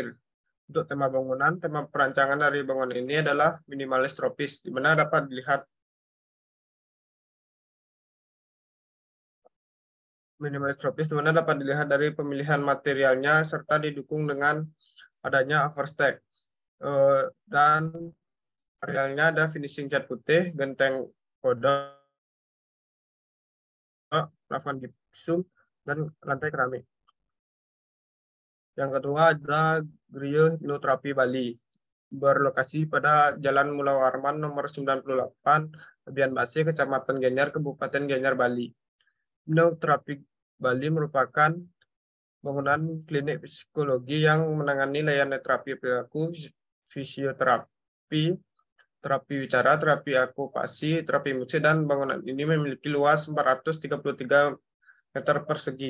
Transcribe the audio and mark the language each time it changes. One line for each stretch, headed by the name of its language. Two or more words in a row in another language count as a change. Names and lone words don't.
Indonesian: Untuk tema bangunan, tema perancangan dari bangunan ini adalah minimalis tropis, di mana dapat dilihat dari pemilihan materialnya serta didukung dengan adanya overstack. Dan materialnya ada finishing cat putih, genteng kodok, plafon gipsum, dan lantai keramik. Yang kedua adalah Griya Hipnoterapi Bali, berlokasi pada Jalan Mula Warman nomor 98, Lebihan Base, Kecamatan Gianyar, Kabupaten Gianyar, Bali. Hipnoterapi Bali merupakan bangunan klinik psikologi yang menangani layanan terapi perilaku, fisioterapi, terapi bicara, terapi okupasi, terapi musik, dan bangunan ini memiliki luas 433 meter persegi.